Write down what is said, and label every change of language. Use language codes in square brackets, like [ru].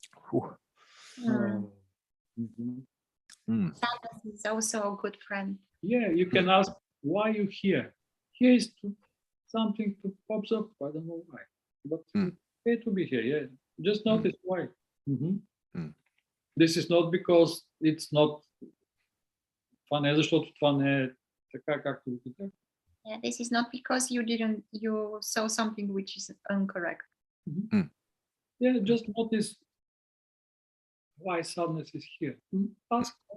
[en] Whew. Oh. Mhm. Sadness is also a good friend. Yeah, you can ask why you here. Here is something to observe. I don't know why, but it's okay to be here. Yeah, just notice why. This is not because it's not [bg] това не е защото това не е така както го питах. [en] Yeah, this is not because you saw something which is incorrect. Yeah, just notice why sadness is here. Ask.